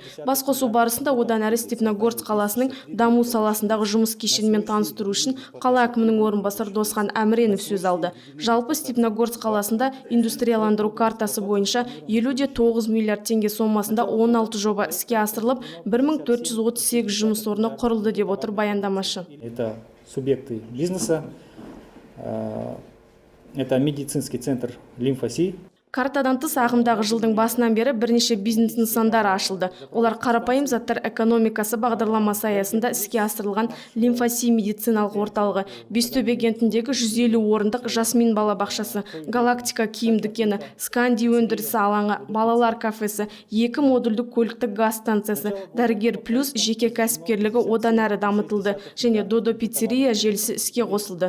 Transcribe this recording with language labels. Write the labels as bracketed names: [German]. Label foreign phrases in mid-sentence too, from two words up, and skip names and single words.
[Kazakh] Басқосу барысында одан әрі Степногорск қаласының даму саласындағы жұмыс кешенімен таныстыру үшін қала әкімінің орынбасары Досхан Әміренов сөз алды. Жалпы Степногорск қаласында индустрияландыру картасы бойынша 59 миллиард теңге сомасында 16 жоба іске асырылып, 1438 жұмыс орны құрылды деп отыр баяндамашы. [Russian] Это субъекты бизнеса, это медицинский центр Лимфоси. [Kazakh] Картадан тыс ағымдағы жылдың басынан бері бірнеше бизнес нысандары ашылды. Олар қарапайым заттар экономикасы бағдарламасы аясында іске асырылған Лимфоси медициналық орталығы, Бестөбе кентіндегі 150 орындық Жасмин балабақшасы, Галактика киім дүкені, Сканди өндірісі алаңы, балалар кафесі, 2 модульдік көліктік газ станциясы, Дәрігер плюс жеке кәсіпкерлігі одан әрі дамытылды және Додо пиццерия желісі іске қосылды.